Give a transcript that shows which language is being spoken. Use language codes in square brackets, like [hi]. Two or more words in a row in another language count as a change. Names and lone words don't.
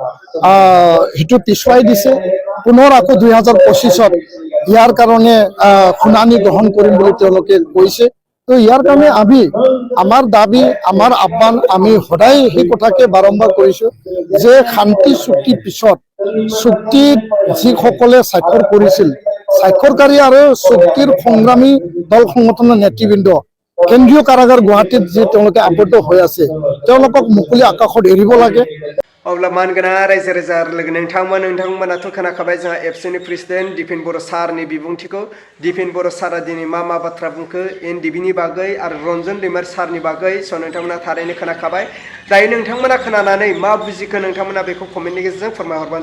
[as] সেইটো পিছুৱাই দিছে পুনৰ আকৌ 2025ত ইয়াৰ কাৰণে শুনানি গ্ৰহণ কৰিম বুলি তেওঁলোকে কৈছে তো ইয়াৰ কাৰণে আমি আমাৰ দাবী আমাৰ আহ্বান আমি সদায় সেই কথাকে বাৰম্বাৰ কৰিছোঁ যে শান্তি চুক্তিৰ পিছত চুক্তিত যিসকলে স্বাক্ষৰ কৰিছিল স্বাক্ষৰকাৰী আৰু চুক্তিৰ সংগ্ৰামী দল সংগঠনৰ নেতৃবৃন্দ কেন্দ্ৰীয় কাৰাগাৰ গুৱাহাটীত যি তেওঁলোকে আবদ্ধ হৈ আছে তেওঁলোকক মুকলি আকাশত এৰিব লাগে [brx] अब्ला मानगोना रायजो राजा लोगो नोंथांमोनाथ' खोनाखाबाय जोंहा एबसुनि प्रेसिडेन्ट दिपेन बर' सारनि बिबुंथिखौ दिपेन बर' सारा दिनै मा बाथ्रा बुंखो एनडिबिनि बागै आरो रन्जन दैमारि सारनि बागै स' नोंथांमोना थारैनो खोनाखाबाय दायो नोंथांमोना खोनानानै मा बुजिखो नोंथांमोना बेखौ कमेन्टनि गेजेरजों फोरमायहरबानो